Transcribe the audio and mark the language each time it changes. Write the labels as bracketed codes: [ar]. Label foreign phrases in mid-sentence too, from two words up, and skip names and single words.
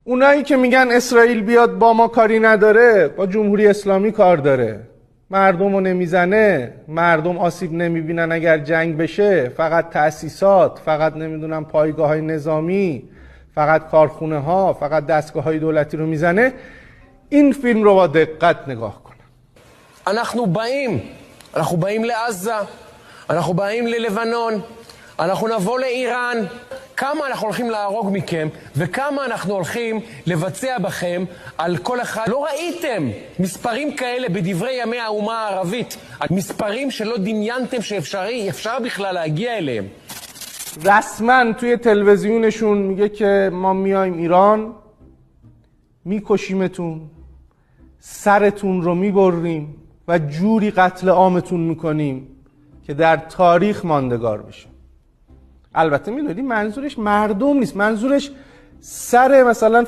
[fa] اونایی که میگن اسرائیل بیاد با ما کاری نداره، با جمهوری اسلامی کار داره، مردم رو نمیزنه، مردم آسیب نمیبینن اگر جنگ بشه، فقط تأسیسات، فقط نمیدونم پایگاه های نظامی، فقط کارخونه ها، فقط دستگاه های دولتی رو میزنه، این فیلم رو با دقت نگاه کنن. [he] אנחנו באים לעזה, אנחנו באים ללבנון, אנחנו נבוא לאיראן, כמה אנחנו הולכים להרוג מכם וכמה אנחנו הולכים לבצע בכם על כל אחד. לא ראיתם מספרים כאלה בדברי ימי האומה הערבית, מספרים שלא דמיינתם שאפשר בכלל להגיע אליהם. [fa] رسما توی تلویزیونشون میگه که ما میایم ایران، میکشیمتون، سرتون رو میبریم و جوری قتل عامتون میکنیم که در تاریخ ماندگار بشه. البته میدونی منظورش مردم نیست، منظورش سر مثلا